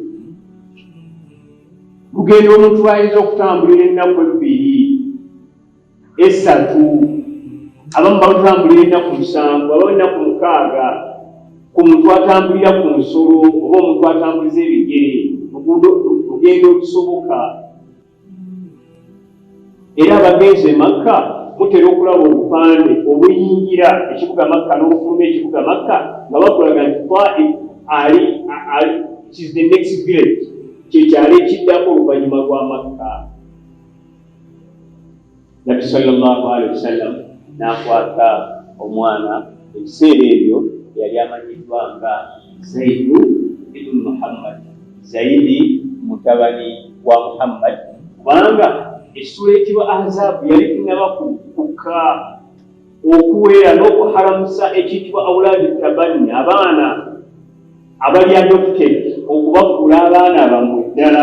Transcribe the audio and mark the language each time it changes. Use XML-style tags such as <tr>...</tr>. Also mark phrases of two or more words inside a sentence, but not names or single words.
<lg>Lugendo omuntu ayinza okutambulira ennaku 2, 3, abamu balutambulira ennaku 7, abamu ennaku 6, ku muntu atambulira ku nsolo oba omuntu atambuliza ebigere, lugendo olusoboka. Era abagenzi e Makka mutera okulaba obupande obuyingira ekibuga Makka n'obufuluma ekibuga Makka nga bakulaga nti</lg> <en>Taif is the next village,</en> <lg>kyekyalo ekiddako oluvannyuma lwa Makka. Nabbi</lg> <ar>صلى الله عليه وسلم</ar> <lg>n'akwata omwana, ebiseera ebyo yali amanyiddwa nga Zaidu ibn Muhammad, Zaidi mutabani wa Muhammad, kubanga essula ekibwa Ahzaabu yali tinaba kukka okuweera n'okuharamusa ekiyitibwa</lg> <ar>أولاد التبني,</ar> <lg>abaana abali adopted, okubafuula abaana bamwe ddala.</lg>